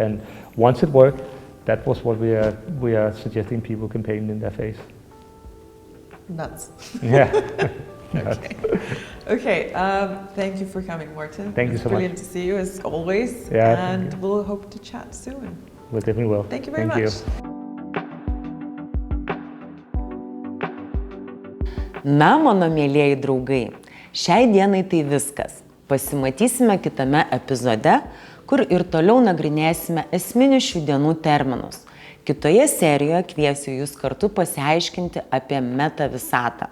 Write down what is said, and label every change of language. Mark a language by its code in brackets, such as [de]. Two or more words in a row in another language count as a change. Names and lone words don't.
[en] And once it worked, that was what we are suggesting people can paint in their face. Nuts. Yeah. Okay. Thank you for coming, Morten. Thank you so much. Brilliant to see you as always. Yeah, and we'll hope to chat soon. We definitely will. Thank you very much. [lt] Na, mano mėlieji draugai, šiai dienai tai viskas. Pasimatysime kitame epizode, kur ir toliau nagrinėsime esminius šių dienų terminus. Kitoje serijoje kviesiu jūs kartu pasiaiškinti apie meta visatą.